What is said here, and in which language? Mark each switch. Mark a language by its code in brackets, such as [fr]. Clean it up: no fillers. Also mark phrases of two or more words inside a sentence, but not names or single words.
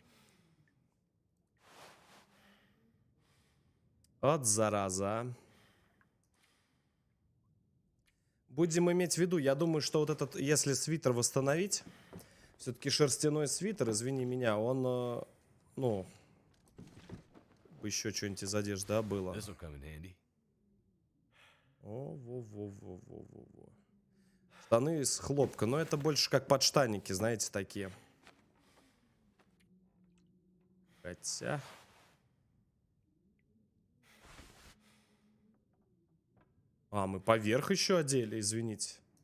[ru] От зараза. Будем иметь в виду, я думаю, что вот этот, если свитер восстановить, все-таки шерстяной свитер, извини меня, он, ну, еще что-нибудь из одежды, да, было. [en] This will come in handy. [ru] О, во-во-во-во-во-во. Штаны из хлопка, но это больше как подштанники, знаете, такие. Хотя... А, мы поверх еще одели, извините.